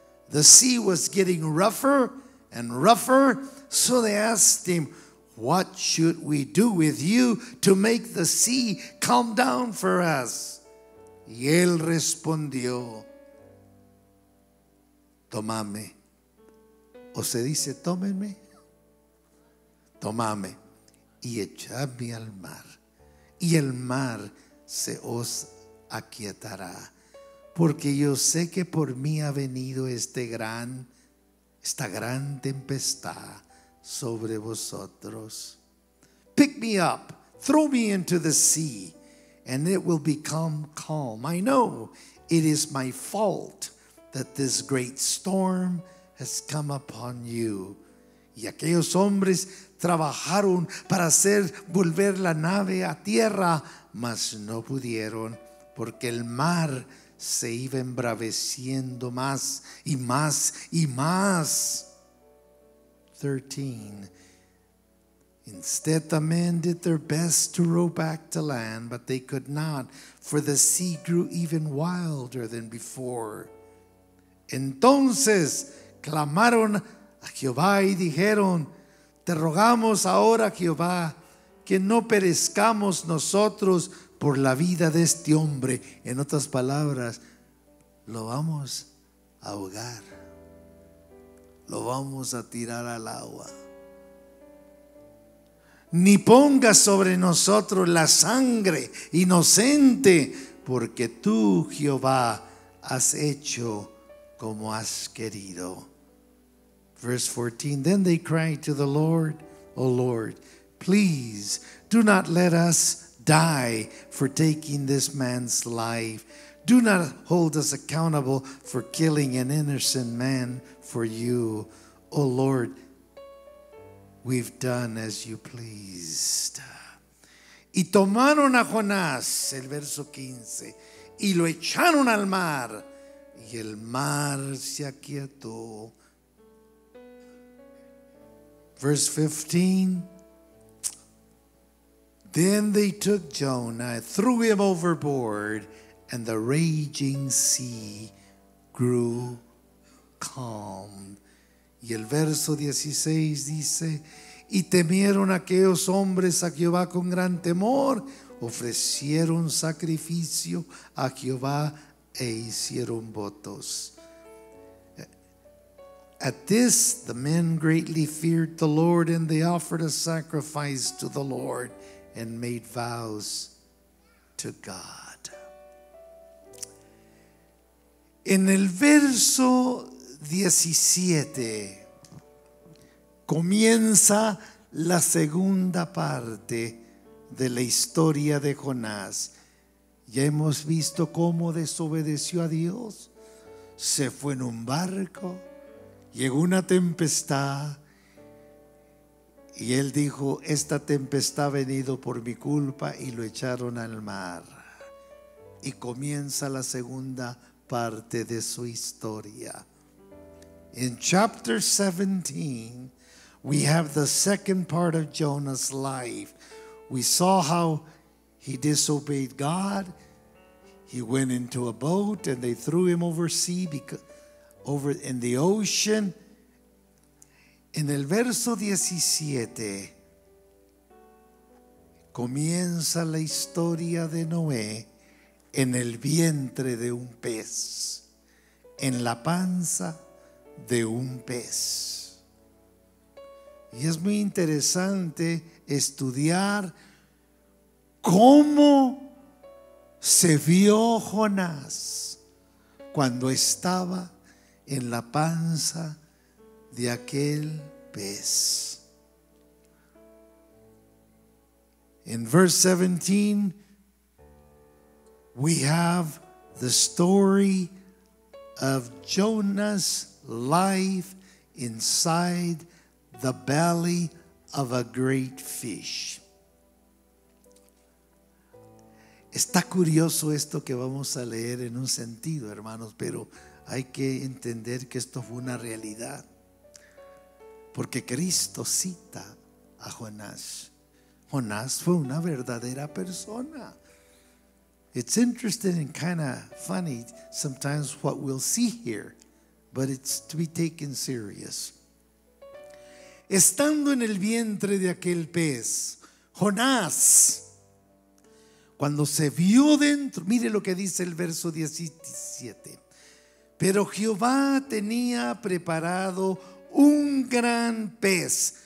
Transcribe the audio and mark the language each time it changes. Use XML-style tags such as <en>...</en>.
<en>The sea was getting rougher and rougher, so they asked him, what should we do with you to make the sea calm down for us?</en> <es>Y él respondió, tomame, o se dice tómenme, tomame y echadme al mar, y el mar se os aquietará, porque yo sé que por mí ha venido esta gran tempestad sobre vosotros.</es> <en>Pick me up, throw me into the sea, and it will become calm. I know it is my fault that this great storm has come upon you.</en> <es>Y aquellos hombres trabajaron para hacer volver la nave a tierra, mas no pudieron, porque el mar se iba embraveciendo más y más y más.</es> <en>13. Instead, the men did their best to row back to land, but they could not, for the sea grew even wilder than before.</en> <es>Entonces clamaron a Jehová y dijeron, te rogamos ahora, Jehová, que no perezcamos nosotros por la vida de este hombre. En otras palabras, lo vamos a ahogar, lo vamos a tirar al agua. Ni pongas sobre nosotros la sangre inocente, porque tú, Jehová, has hecho como has querido.</es> <en>Verse 14, then they cried to the Lord, O Lord, please do not let us die for taking this man's life. Do not hold us accountable for killing an innocent man for you. O Lord, we've done as you pleased.</en> <es>Y tomaron a Jonás, el verso 15, y lo echaron al mar, y el mar se aquietó.</es> <en>Verse 15, then they took Jonah, threw him overboard, and the raging sea grew calm.</en> <es>Y el verso 16 dice, y temieron aquellos hombres a Jehová con gran temor, ofrecieron sacrificio a Jehová e hicieron votos.</es> <en>At this, the men greatly feared the Lord, and they offered a sacrifice to the Lord and made vows to God.</en> <es>En el verso 17 comienza la segunda parte de la historia de Jonás. Ya hemos visto cómo desobedeció a Dios, se fue en un barco, llegó una tempestad y él dijo, esta tempestad ha venido por mi culpa, y lo echaron al mar. Y comienza la segunda parte de su historia.</es> <en>In chapter 17, we have the second part of Jonah's life. We saw how he disobeyed God. He went into a boat and they threw him over in the ocean.</en> <es>En el verso 17 comienza la historia de Noé en el vientre de un pez, en la panza de un pez. Y es muy interesante estudiar cómo se vio Jonás cuando estaba en la panza de aquel pez.</es> <en>In verse 17, we have the story of Jonah's life inside the belly of a great fish.</en> <es>Está curioso esto que vamos a leer en un sentido, hermanos, pero hay que entender que esto fue una realidad. Porque Cristo cita a Jonás. Jonás fue una verdadera persona.</es> <en>It's interesting and kind of funny sometimes what we'll see here, but it's to be taken serious.</en> <es>Estando en el vientre de aquel pez, Jonás, cuando se vio dentro, mire lo que dice el verso 17. Pero Jehová tenía preparado un gran pez.</es>